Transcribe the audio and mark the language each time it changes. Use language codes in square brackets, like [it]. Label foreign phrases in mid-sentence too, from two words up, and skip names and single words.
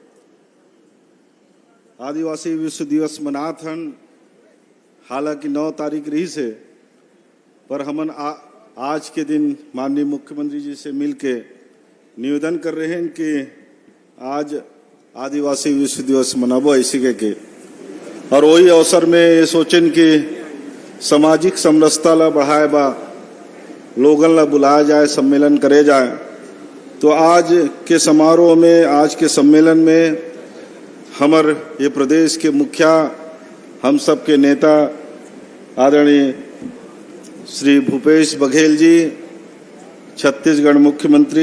[hne] आदिवासी विश्व दिवस मनाथन हालांकि 9 तारीख रही से, पर हमन आज के दिन माननीय मुख्यमंत्री जी से मिलके निवेदन कर रहे हैं कि आज आदिवासी विश्व दिवस मनाबो ऐसे के और वही अवसर में ये सोचें कि सामाजिक समरसता ला बढ़ाए बा लोगन ला बुलाया जाए, सम्मेलन करे जाए। तो आज के समारोह में, आज के सम्मेलन में हमर ये प्रदेश के मुखिया, हम सब के नेता आदरणीय श्री भूपेश बघेल जी, छत्तीसगढ़ मुख्यमंत्री,